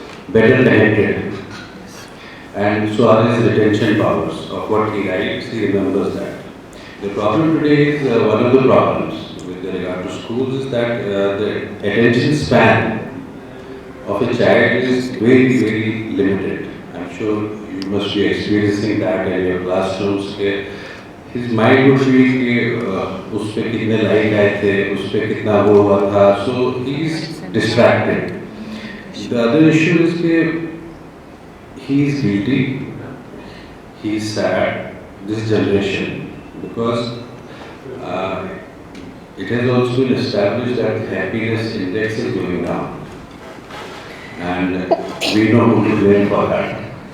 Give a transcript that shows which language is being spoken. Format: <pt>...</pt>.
<en>better connected. And so are his retention powers of what he writes, he remembers that. The problem today is one of the problems with regard to schools is that the attention span of a child is very, very limited. I'm sure you must be experiencing that in your classrooms. His mind would be</en> <hi>कि उस पे कितने like आए थे, उस पे कितना वो हुआ था,</hi> <en>so he is distracted. The other issue is कि he is guilty, he is sad, this generation, because it has also been established that the happiness index is going down, and we know who to blame for that.</en>